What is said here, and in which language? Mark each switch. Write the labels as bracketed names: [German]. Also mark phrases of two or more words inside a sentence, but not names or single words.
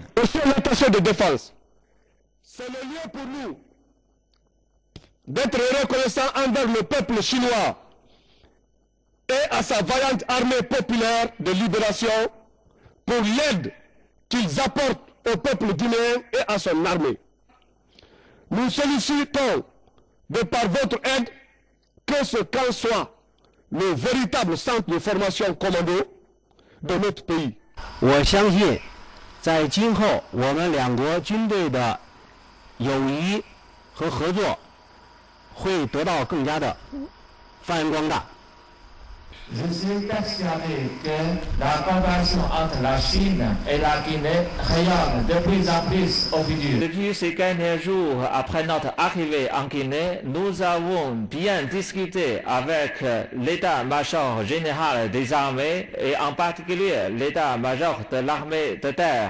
[French] Monsieur l'attaché de défense, c'est le lieu pour nous d'être reconnaissant envers le peuple chinois et à sa vaillante armée populaire de libération pour l'aide qu'ils apportent au peuple guinéen et à son armée. Nous sollicitons de par votre aide que ce camp soit le véritable centre de formation commando de notre pays. [Chinese] 我相信在今后我们两国军队的友谊和合作会得到更加的发扬光大。 [French] Je suis persuadé que la coopération entre la Chine et la Guinée rayonne de plus en plus au futur. Depuis ces derniers jours, après notre arrivée en Guinée, nous avons bien discuté avec l'état-major général des armées et en particulier l'état-major de l'armée de terre.